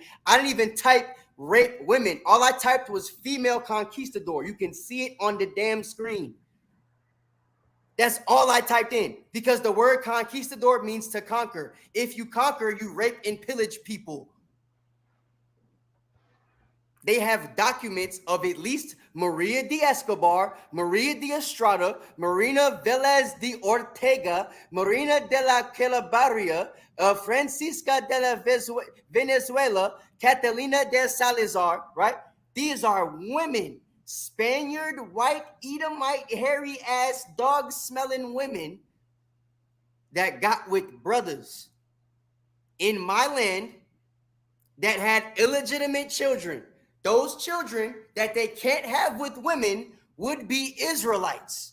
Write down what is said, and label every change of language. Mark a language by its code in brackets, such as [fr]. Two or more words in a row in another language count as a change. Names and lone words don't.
[en] I didn't even type rape women. All I typed was female conquistador. You can see it on the damn screen. That's all I typed in, because the word conquistador means to conquer. If you conquer, you rape and pillage people. They have documents of at least Maria de Escobar, Maria de Estrada, Marina Velez de Ortega, Marina de la Calabaria, Francisca de la Venezuela, Catalina de Salazar, right? These are women, Spaniard, white, Edomite, hairy-ass, dog-smelling women that got with brothers in my land that had illegitimate children. Those children that they can't have with women would be Israelites.